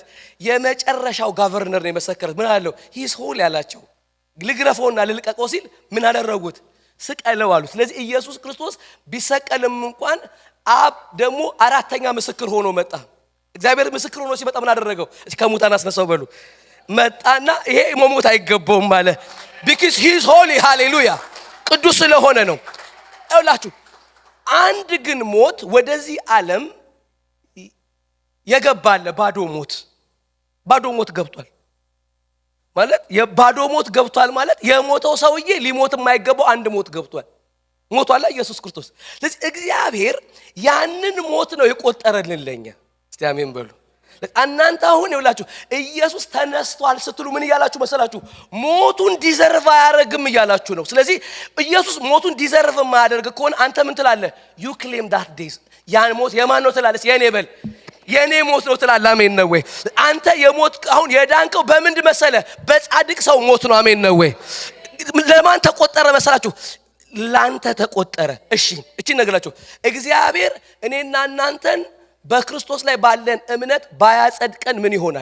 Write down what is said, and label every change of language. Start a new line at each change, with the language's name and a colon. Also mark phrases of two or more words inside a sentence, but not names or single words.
Amharic: የመጨረሻው ጋቨርነር ነው የመሰከረለት። ምን አለው?
English: His holy
Amharic: ያላቸው። ልግረፈውና ልልቀቀው ሲል ምን አደረጉት? ስቀለው አሉት። ስለዚህ ኢየሱስ ክርስቶስ ቢሰቀልም እንኳን አብ ደግሞ 4ኛ ምስክር ሆኖ መጣ። እግዚአብሔር ምስክር ሆኖ ሲመጣ ምን አደረገው? ከሙታን አስነሳው በሉ። መጣና ይሄ መሞት አይገባውም አለ።
English: because he is holy
Amharic: ሃሌሉያ፣ ቅዱስ ስለሆነ ነው። ይኸውላችሁ አንድ ግን ሞት ወደዚህ ዓለም የገባለ ባዶ ሞት ገብቷል ማለት የባዶ ሞት ገብቷል ማለት የሞተው ሰውዬ ሊሞት የማይገባው አንድ ሞት ገብቷል። ሞቷል ኢየሱስ ክርስቶስ። ስለዚህ እግዚአብሔር ያንን ሞት ነው የቆጠረልን ለኛ። እስቲ አሜን በሉ። እናንተ አሁን ይውላችሁ ኢየሱስ ተነስቷል ስትሉ ምን እያላችሁ መሰላችሁ? ሞቱን ዲዘርቭ አያደርግም እያላችሁ ነው። ስለዚህ ኢየሱስ ሞቱን ዲዘርቭ የማያደርግ ከሆነ አንተ ምን ትላለህ?
English: you claim that days
Amharic: ያን ሞት የማን ነው ትላለህ? የኔ በል የኔ ሞት ነው ትላለህ። አሜን ነው ወይ? አንተ የሞት አሁን የዳንከው በምንድን መሰለ? በጻድቅ ሰው ሞት ነው። አሜን ነው ወይ? ለማን ተቆጠረ መሰላችሁ? ላንተ ተቆጠረ። እቺ ነገራችሁ እግዚአብሔር እኔና እናንተን በክርስቶስ ላይ ባለን እምነት ባያጸድቀን ምን ይሆናል?